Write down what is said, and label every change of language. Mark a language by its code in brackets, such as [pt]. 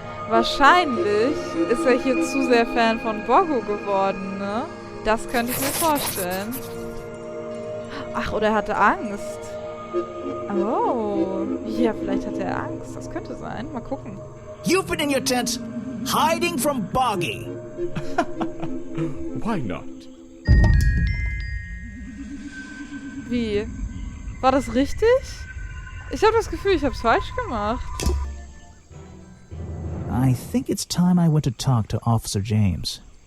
[de] Wahrscheinlich ist er hier zu sehr Fan von Boggo geworden, ne? Das könnte ich mir vorstellen. Ach, oder er hatte Angst. Oh. Ja, vielleicht hat er Angst. Das könnte sein. Mal gucken. [en] You've been in your tent, hiding from Boggy. Why not? [de] Wie? War das richtig? Ich habe das Gefühl, ich habe es falsch gemacht. [en] I think it's time I went to talk to Officer James.